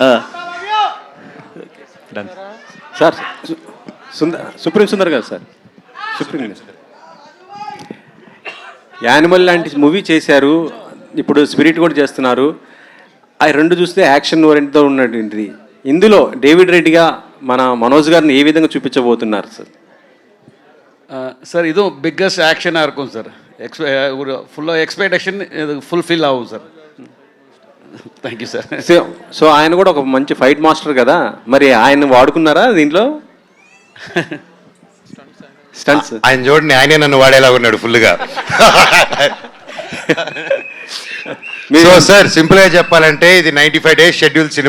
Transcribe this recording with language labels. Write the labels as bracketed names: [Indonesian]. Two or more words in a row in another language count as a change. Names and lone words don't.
[Telugu] సార్ సుప్రీం సుందర్ గారు సార్, సుప్రీం యానిమల్ లాంటి మూవీ చేశారు, ఇప్పుడు స్పిరిట్ కూడా చేస్తున్నారు. అవి రెండు చూస్తే [English] action oriented [Telugu] ఉన్నటువంటిది. ఇందులో డేవిడ్ రెడ్డిగా మన మనోజ్ గారిని ఏ విధంగా చూపించబోతున్నారు సార్? [Tamil] சார் இதுவும் [English] biggest action [Tamil] இருக்கும் சார். ஒரு ஃபுல்லாக எக்ஸ்பெக்டேஷன் இது ஃபுல்ஃபில் ஆகும் சார். [English] thank you sir. [Telugu] సో ఆయన కూడా ఒక మంచి [English] fight master [Telugu] కదా, మరి ఆయన వాడుకున్నారా దీంట్లో? స్టంట్స్ ఆయన చూడండి, ఆయనే నన్ను వాడేలా ఉన్నాడు ఫుల్గా. సో సార్ సింపుల్గా చెప్పాలంటే ఇది 95 [English] days schedule [Telugu] సినిమా.